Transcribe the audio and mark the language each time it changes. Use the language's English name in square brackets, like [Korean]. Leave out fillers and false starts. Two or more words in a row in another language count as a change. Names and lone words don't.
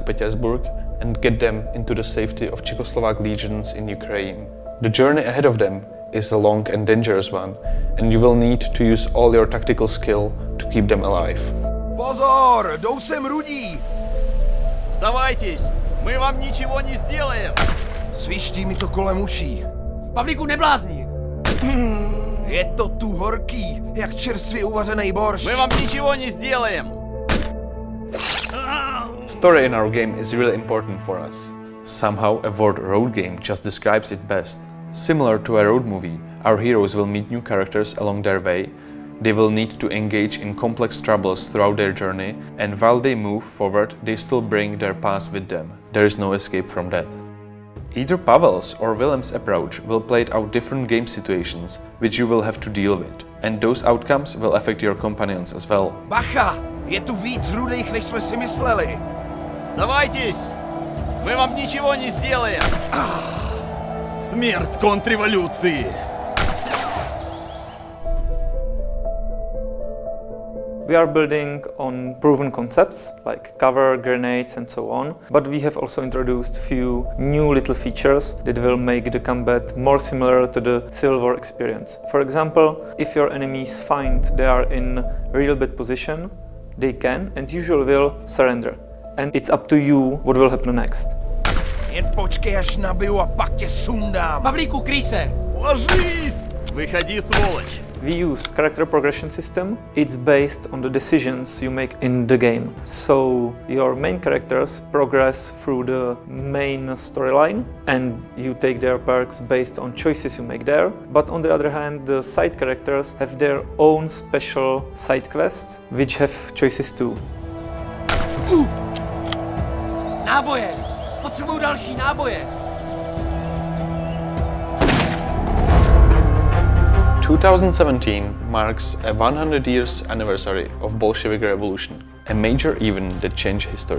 [English] Petersburg and get them into the safety of Czechoslovak legions in Ukraine. The journey ahead of them is a long and dangerous one, and you will need to use all your tactical skill to keep them alive. [Czech] Pozor, jdou sem rudí! [Russian] Сдавайтесь! Мы вам ничего не сделаем! [Czech] Sviští mi to kolem uší. Pavlíku, neblázni! Je to tu horký, jak čerstvě uvařený boršč. [Russian] Мы вам ничего не сделаем! [English] Story in our game is really important for us. Somehow a word road game just describes it best. Similar to a road movie, our heroes will meet new characters along their way. They will need to engage in complex troubles throughout their journey, and while they move forward, they still bring their past with them. There is no escape from that. Either Pavel's or Willem's approach will play out different game situations, which you will have to deal with, and those outcomes will affect your companions as well. [Czech] Bacha, je tu víc rudých, než jsme si mysleli. [Russian] Сдавайтесь! Мы вам ничего не сделаем! Смерть контрреволюции! [English] We are building on proven concepts like cover, grenades and so on, but we have also introduced few new little features that will make the combat more similar to the Civil War experience. For example, if your enemies find they are in real bad position, they can and usually will surrender. And it's up to you what will happen next. [Czech] Jen počkej, až nabiju a pak tě sundám. Pavlíku, kryj se! [Russian] Ложись! Выходи, сволочь! [English] We use character progression system. It's based on the decisions you make in the game. So your main characters progress through the main storyline and you take their perks based on choices you make there. But on the other hand, the side characters have their own special side quests which have choices too. [Czech] Náboje! Potřebuju další náboje! [English] 2017 marks a 100 years anniversary of Bolshevik Revolution, a major event that changed history.